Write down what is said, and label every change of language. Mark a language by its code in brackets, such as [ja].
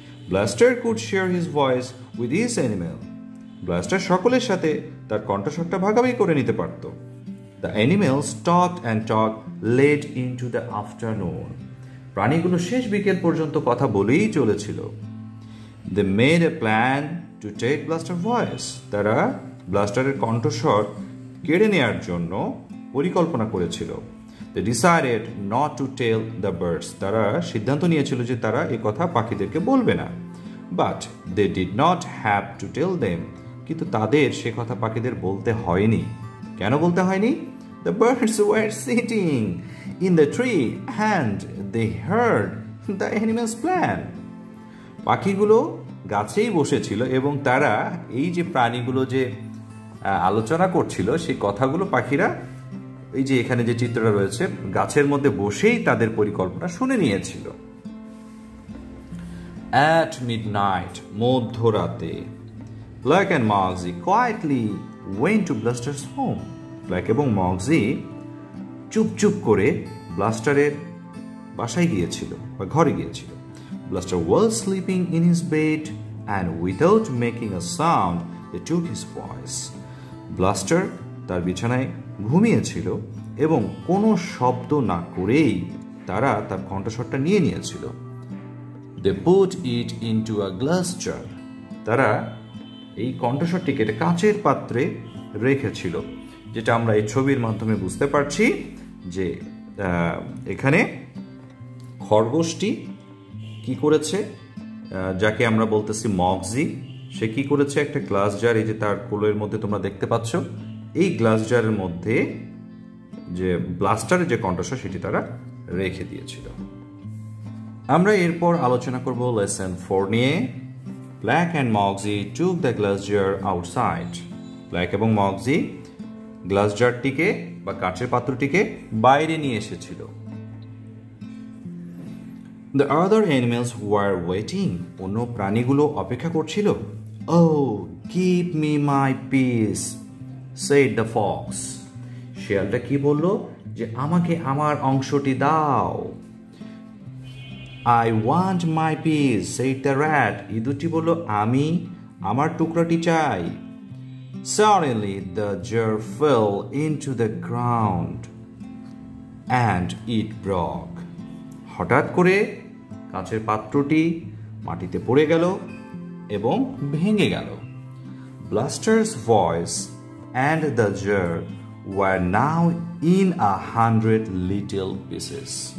[en] Blaster could share his voice with his animal, [bn] blaster সকলের সাথে তার কণ্ঠস্বরটা ভাগাভাগি করে নিতে পারত। [en] the animals talked and talk late into the afternoon, [bn] প্রাণীগুলো শেষ বিকেল পর্যন্ত কথা বলেই চলেছিল। [en] They made a plan to take Blaster's voice. [bn] তারা ব্লাস্টারের কণ্ঠস্বর কেড়ে নেওয়ার জন্য পরিকল্পনা করেছিল। [en] They decided not to tell the birds. [bn] তারা সিদ্ধান্ত নিয়েছিল যে তারা এই কথা পাখিদেরকে বলবে না। [en] But they did not have to tell them. [bn] কিন্তু তাদের সে কথা পাখিদের বলতে হয়নি। কেন বলতে হয়নি? [en] The birds were sitting in the tree and they heard the animal's plan. [bn] পাখিগুলো গাছেই বসেছিল এবং তারা এই যে প্রাণীগুলো যে আলোচনা করছিল সেই কথাগুলো পাখিরা এই যে এখানে যে চিত্রটা রয়েছে গাছের মধ্যে বসেই তাদের পরিকল্পনা শুনে নিয়েছিল। [en] At midnight, [bn] মধ্যরাতে, [en] Black and Moxie quietly went to Blaster's home. [bn] Black এবং মগজি চুপচুপ করে ব্লাস্টারের বাসায় গিয়েছিল বা ঘরে গিয়েছিল। [en] Blaster was sleeping in his bed and without making a sound, they took his voice. [bn] Blaster তার বিছানায় ঘুমিয়েছিল এবং কোনো শব্দ না করেই তারা তার কণ্ঠস্বরটা নিয়ে নিয়েছিল। [en] They put it into a glass jar. [bn] তারা এই কণ্ঠস্বরটিকে একটা কাচের পাত্রে রেখেছিল, যেটা আমরা এই ছবির মাধ্যমে বুঝতে পারছি যে এখানে খরগোশটি কি করেছে, যাকে আমরা বলতেছি মগজি, সে কি করেছে একটা গ্লাস জার, এই যে তার কোলের মধ্যে তোমরা দেখতে পাচ্ছ, এই গ্লাস জারের মধ্যে যে ব্লাস্টারের যে কণ্ঠস্বর সেটি তারা রেখে দিয়েছিল। আমরা এরপর আলোচনা করব লেসন 4 নিয়ে। [en] Black and Mugsy took the glass jar outside. [bn] Black এবং মগজি গ্লাস জারটিকে বা কাচের পাত্রটিকে বাইরে নিয়ে এসেছিল। [en] The other animals were waiting. [bn] অন্য প্রাণীগুলো অপেক্ষা করছিল। [en] Oh, give me my piece, said the fox. [bn] শিয়ালটা কি বলল? যে আমাকে আমার অংশটি দাও। [en] I want my piece, said the rat. [bn] ইঁদুরটি বলল আমি আমার টুকরাটি চাই। [en] Suddenly the jar fell into the ground and it broke. [bn] হঠাৎ করে কাচের পাত্রটি মাটিতে পড়ে গেল এবং ভেঙে গেল। [en] Blaster's voice and the jar were now in 100 little pieces.